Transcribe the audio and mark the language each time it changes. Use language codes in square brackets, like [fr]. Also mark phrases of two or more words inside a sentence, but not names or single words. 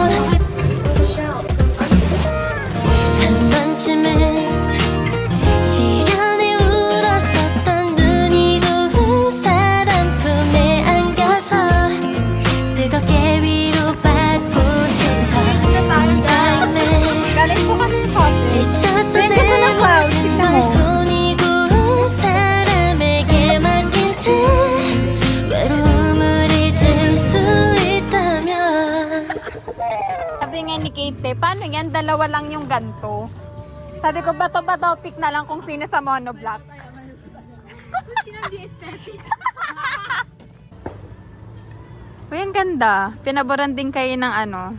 [ko] 한 번쯤은 시련에 울었었던 눈이 고운 사람 품에 안겨서 뜨겁게 위로받고 싶어 혼자임을 [tl] Galing po kami ng cottage. [ko] 지쳤던 [tl] Medyo ko ng clouds. Tignan [ko] 널 [tl] mo. [ko] 손이 고운 사람에게 맡긴 채 외로움을 잊을 수 있다면 [tl] Sabi nga ni Kate, paano yan? Dalawa lang yung ganto. Sabi ko, bato-bato, pick na lang kung sino sa monoblock. Uy, ang ganda. Pinaboran din kayo ng ano.